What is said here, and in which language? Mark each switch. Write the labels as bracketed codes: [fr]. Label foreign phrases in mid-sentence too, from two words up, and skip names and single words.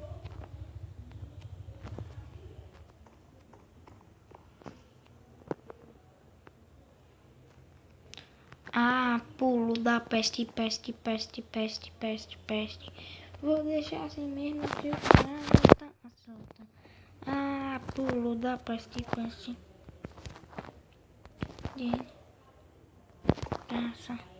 [pt] Ah, pulo da peste, peste, peste, peste, peste, peste. Vou deixar assim mesmo que o cara tá solta. Ah, pulo da peste, peste. De graça.